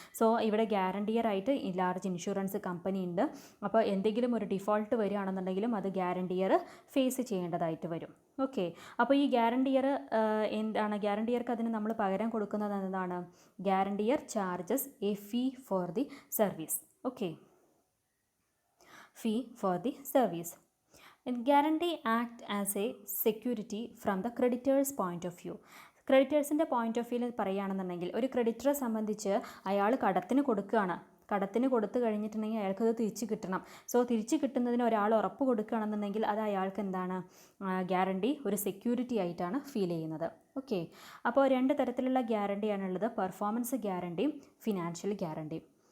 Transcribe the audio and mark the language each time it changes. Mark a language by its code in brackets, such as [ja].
[ml] So ഇവിടെ ഗ്യാരണ്ടിയർ ആയിട്ട് large insurance company ഉണ്ട്. അപ്പോൾ എന്തെങ്കിലും ഒരു ഡിഫോൾട്ട് വരികയാണെന്നുണ്ടെങ്കിലും അത് ഗ്യാരണ്ടിയർ ഫേസ് ചെയ്യേണ്ടതായിട്ട് വരും. ഓക്കെ, അപ്പോൾ ഈ ഗ്യാരണ്ടിയർ എന്താണ്? ഗ്യാരണ്ടിയർക്ക് അതിന് നമ്മൾ പകരം കൊടുക്കുന്നത് എന്താണ്? [en] Guarantor charges a fee for the service. Okay, fee for the service. Guarantee act as a security from the creditor's point of view. [ml] ക്രെഡിറ്റേഴ്സിൻ്റെ point of വ്യൂവിൽ പറയുകയാണെന്നുണ്ടെങ്കിൽ ഒരു ക്രെഡിറ്ററെ സംബന്ധിച്ച് അയാൾ കടത്തിന് കൊടുക്കുകയാണ്. കടത്തിന് കൊടുത്തു കഴിഞ്ഞിട്ടുണ്ടെങ്കിൽ അയാൾക്കത് തിരിച്ച് കിട്ടണം. സോ തിരിച്ച് കിട്ടുന്നതിന് ഒരാൾ ഉറപ്പ് കൊടുക്കുകയാണെന്നുണ്ടെങ്കിൽ അത് അയാൾക്ക് എന്താണ്? ഗ്യാരണ്ടി ഒരു സെക്യൂരിറ്റി ആയിട്ടാണ് ഫീൽ ചെയ്യുന്നത്. ഓക്കെ, അപ്പോൾ രണ്ട് തരത്തിലുള്ള ഗ്യാരണ്ടിയാണുള്ളത്: പെർഫോമൻസ് ഗ്യാരണ്ടിയും ഫിനാൻഷ്യൽ ഗ്യാരണ്ടിയും.